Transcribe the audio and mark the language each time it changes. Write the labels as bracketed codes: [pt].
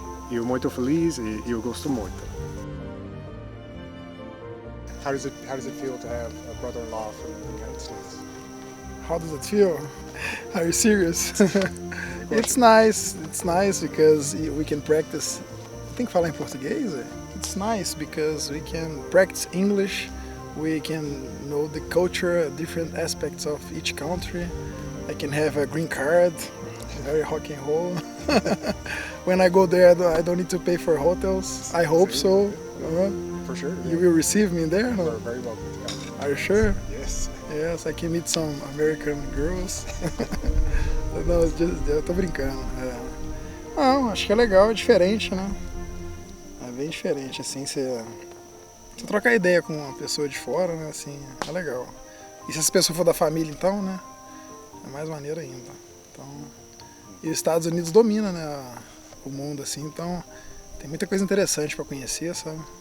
[pt] Eu muito feliz e eu gosto muito. [en] How does it feel to have a brother-in-law from the United States? How does it feel? Are you serious? It's nice because we can practice. [pt] Tem que falar em português? [en] It's nice because we can practice English. We can know the culture, different aspects of each country. I can have a green card, very rock and roll. When I go there, I don't need to pay for hotels. I hope so. For sure. You will receive me there? No? You're very welcome to come. Are you sure? Yes. Yes, I can meet some American girls. [pt] Não, eu tô brincando. Não, acho que é legal, é diferente, né? É bem diferente, assim, você trocar ideia com uma pessoa de fora, né, assim, é legal. E se essa pessoa for da família, então, né, é mais maneiro ainda. Então, e os Estados Unidos domina, né, o mundo, assim, então tem muita coisa interessante para conhecer, sabe?